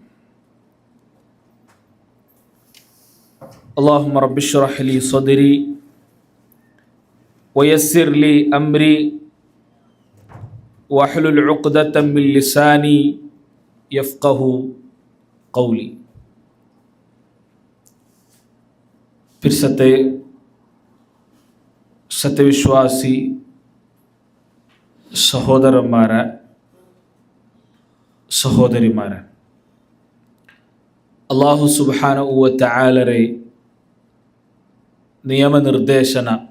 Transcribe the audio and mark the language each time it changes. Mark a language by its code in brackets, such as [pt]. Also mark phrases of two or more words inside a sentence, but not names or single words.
[ar] اللهم رب اشرح لي صدري ويسر لي أمري واحلل عقدة من لساني يفقه قولي. [ml] फिर സത്യവിശ്വാസി സഹോദരന്മാരെ സഹോദരിമാരെ, അല്ലാഹു [ar] سبحانه و تعالى [ml] നിയമനിർദ്ദേശന